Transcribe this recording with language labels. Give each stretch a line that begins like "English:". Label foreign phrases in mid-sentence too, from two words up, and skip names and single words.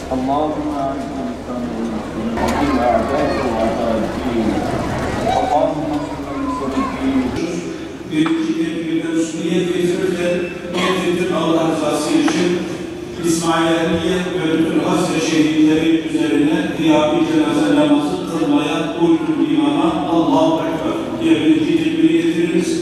Arabic: اللهم اعز الاسلام والمسلمين واذل اعداءك واعداء الدين. اللهم انصر المسلمين.
Turkish: Bir mesuliyet getirirken getirdim Allah rızası için İsmailiyye ve bütün Hasre şehitleri üzerine kıyami cenaze namazı kılmaya uydum imama
Arabic: الله أكبر
Turkish: diye bir tekbiri getiririz.